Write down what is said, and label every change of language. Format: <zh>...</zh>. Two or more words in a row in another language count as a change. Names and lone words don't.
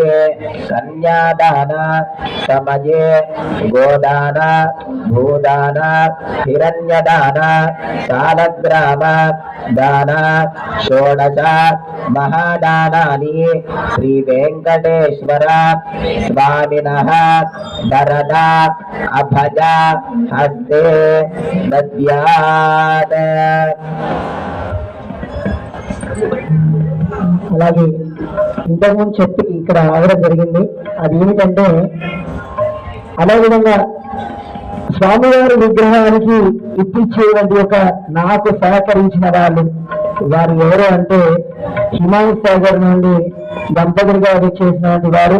<sa>कन्यादान समये गोदान भूदान हिरण्यदान सालग्राम दान 16 महादानानि श्री वेंकटेश्वर स्वामिनः वरदा अभया हस्ते दद्यात्।</sa> <te>అలాగే ఇంతకుముందు చెప్పి ఇక్కడ రావడం జరిగింది. అది ఏమిటంటే అదే విధంగా స్వామివారి విగ్రహానికి ఇప్పించేటువంటి ఒక నాకు సహకరించిన వాళ్ళు వారు ఎవరు అంటే హిమాయత్ సాగర్ నుండి దంపతులు గారు చేసినటువంటి వారు.</te>